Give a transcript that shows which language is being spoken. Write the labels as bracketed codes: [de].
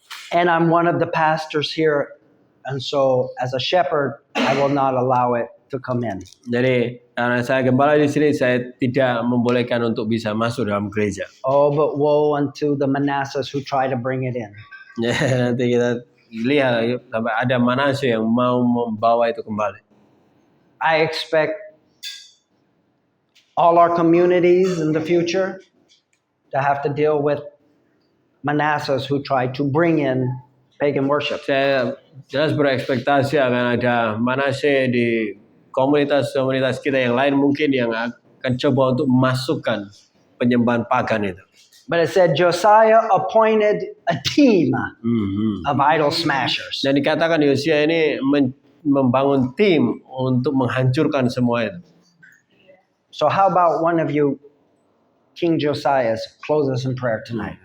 [en] And I'm one of the pastors here And so, as a shepherd, I will not allow it to come in. [id] Jadi karena saya gembala di sini, saya tidak membolehkan untuk bisa masuk dalam gereja. [en] Oh, but woe unto the Manassas who try to bring it in. [id] Ya, nanti kita lihat sampai ada Manasye yang mau membawa itu kembali. [en] I expect all our communities in the future to have to deal with Manassas who try to bring in pagan worship. [id] Saya jelas berekspektasi akan ada Manasye di komunitas-komunitas kita yang lain mungkin yang akan coba untuk memasukkan penyembahan pagan itu. [en] But it said Josiah appointed a team of idol smashers. [id] Dan dikatakan Yosia ini membangun tim untuk menghancurkan semua itu. [en] So how about one of you, King Josiah, close us in prayer tonight?